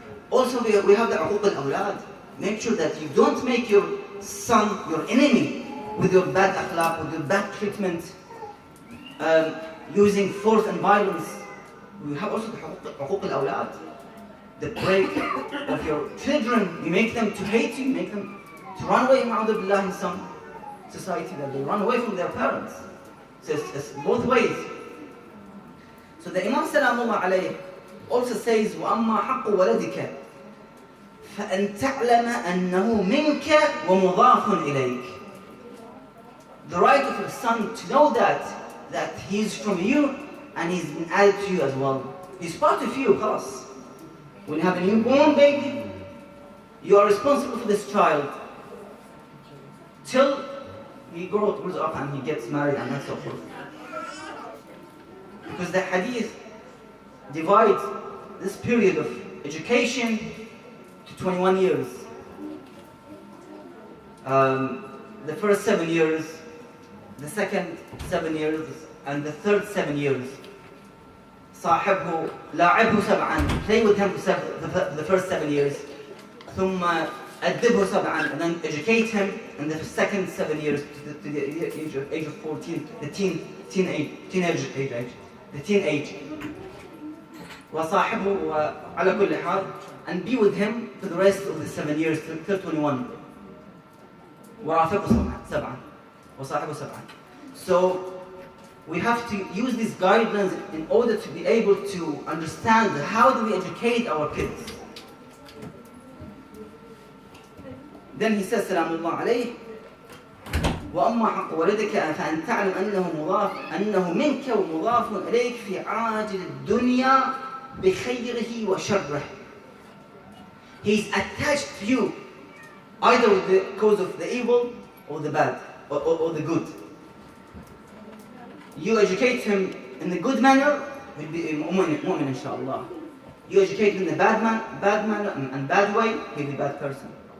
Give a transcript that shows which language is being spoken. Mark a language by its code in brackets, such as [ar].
[en] Also we have the uquq al-awlad. Make sure that you don't make your son your enemy with your bad akhlaq, with your bad treatment, using force and violence. We have also the uquq al-awlad, the break of your children. You make them to hate you, you make them to run away in some society, that they run away from their parents. So it's both ways. So the Imam Salamullah alayhi also says, [ar] وَأَمَّا حَقُّ وَلَدِكَ فَأَنْ تَعْلَمَ أَنَّهُ مِنْكَ وَمُضَافٌ إِلَيْكَ. [en] The right of your son to know that he's from you and he's been added to you as well. He's part of you, khalas. When you have a newborn baby, you are responsible for this child till he grows up and he gets married and so forth. Because the hadith divides this period of education to 21 years. The first 7 years, the second 7 years, and the third 7 years. [ar] صاحبه لاعبه سبعا, [en] play with him for the first 7 years. [ar] ثم أدبه سبعا, [en] and then educate him in the second 7 years to the age of 14, the teenage age. [ar] وصاحبه وعلى كل حال, [en] and be with him for the rest of the 7 years till 21. [ar] ورافقه سبعا وصاحبه سبعا. [en] So we have to use these guidelines in order to be able to understand how do we educate our kids. Then he says, [ar] سلام الله عليه, وأما حق ولدك فأن تعلم أنه منك ومضاف إليك في عاجل الدنيا بخيره وشره. [en] He's attached to you either with the cause of the evil or the bad or the good. You educate him in the good manner, he'll be a mu'min inshallah. You educate him in the bad manner and bad way, he'll be a bad person.